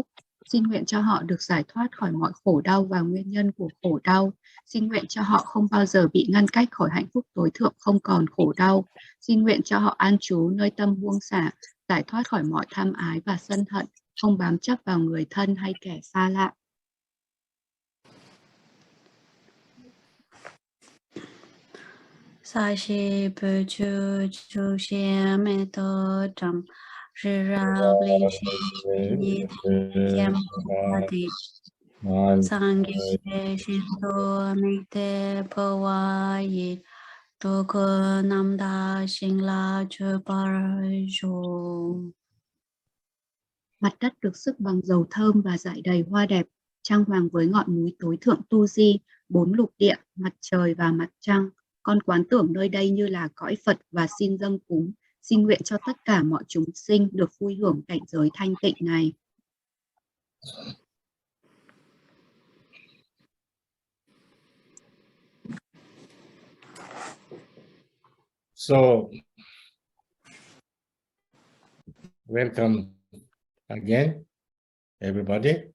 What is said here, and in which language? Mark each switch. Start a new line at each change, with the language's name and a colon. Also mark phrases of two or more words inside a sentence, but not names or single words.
Vietnamese: Xin nguyện cho họ được giải thoát khỏi mọi khổ đau và nguyên nhân của khổ đau. Xin nguyện cho họ không bao giờ bị ngăn cách khỏi hạnh phúc tối thượng, không còn khổ đau. Xin nguyện cho họ an trú nơi tâm buông xả, giải thoát khỏi mọi tham ái và sân hận, không bám chấp vào người thân hay kẻ xa lạ.
Tibetan: ས་གཞི་སྤོས་ཆུས་བྱུགས་ཤིང་མེ་ཏོག་བཀྲམ། རི་རབ་གླིང་བཞི་ཉི་ཟླས་བརྒྱན་པ་འདི། སངས་རྒྱས་ཞིང་དུ་དམིགས་ཏེ་ཕུལ་བ་ཡིས། འགྲོ་ཀུན་རྣམ་དག་ཞིང་ལ་སྤྱོད་པར་ཤོག.
Vietnamese: Mặt đất được sức bằng dầu thơm và rải đầy hoa đẹp, trang hoàng với ngọn núi tối thượng Tu Di, 4 lục địa, mặt trời và mặt trăng. Con quán tưởng nơi đây như là cõi Phật và xin dâng cúng. Xin nguyện cho tất cả mọi chúng sinh được vui hưởng cảnh giới thanh tịnh này.
English: So, welcome again, everybody.